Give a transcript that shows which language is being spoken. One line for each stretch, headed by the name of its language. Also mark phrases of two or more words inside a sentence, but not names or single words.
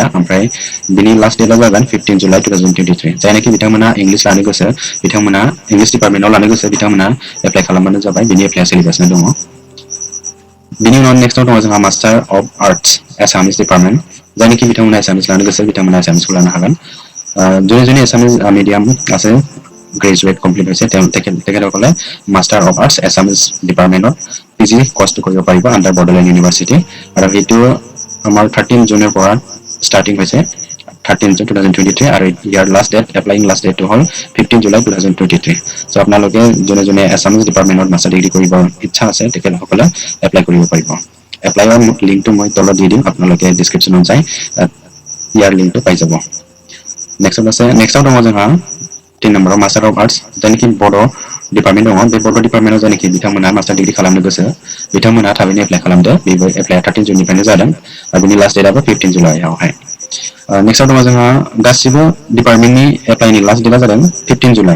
Bodo: ओमफ्राय बिनि
English: last date
Bodo: जागोन 15 जुलाइ 2023। जायनाखि बिथांमोना इंलिस लानो गोसो बिथांमोना
English: English department
Bodo: लानो गोसो बिथांमोना एप्लाइ खालामबानो जाबाय। बिनि एप्लाइआ सोलिगासिनो दङ। बिनि उनाव नेक्स्टआव दङ जोंहा
English: Master of Arts Assamese Department.
Bodo: जायनाखि बिथांमोना एसामिस लानो गोसो बिथांमोना एसामिसखौ लानो हागोन।
Assamese: যোনে
English: Assamese medium
Assamese: আছে
English: graduate complete
Assamese: হৈছে তেখেতসকলে
English: Master of Arts Assamese department PG course
Assamese: কৰিব পাৰিব
English: under Bodoland University.
Assamese: আৰু সেইটো আমাৰ 13 জুনৰ পৰা ষ্টাৰ্টিং হৈছে। 13 জুন 2023 আৰু ইয়াৰ
English: last date applying last date
Assamese: হ'ল 15 জুলাই 2023। চ' আপোনালোকে যোনে
English: Assamese department master degree
Assamese: কৰিব ইচ্ছা আছে তেখেতসকলে এপ্লাই কৰিব পাৰিব। এপ্লাইৰ লিংকটো মই তলত দি দিম, আপোনালোকে ডিছক্ৰিপশ্যনত যাই ইয়াৰ লিংকটো পাই যাব।
Bodo: नेक्स्टआव दङ जोंहा 3 নম্বराव
English: Master of Arts
Bodo: जायनाखि
English: Bodo department
Bodo: दङ। बे
English: Bodo department
Bodo: जायनाखि बिथांमोना
English: master degree
Bodo: खालामनो गोसो बिथांमोना थाबैनो एप्लाइ खालामदो। बेबो एप्लाइआ 13 जुननिफ्रायनो जादों आरो बिनि
English: last date
Bodo: 15 जुलाइआवहाय। नेक्स्टआव दङ जोंहा गासिबो डिपार्टमेन्टनि एप्लाइनि
English: last date
Bodo: जादों 15 जुलाइ।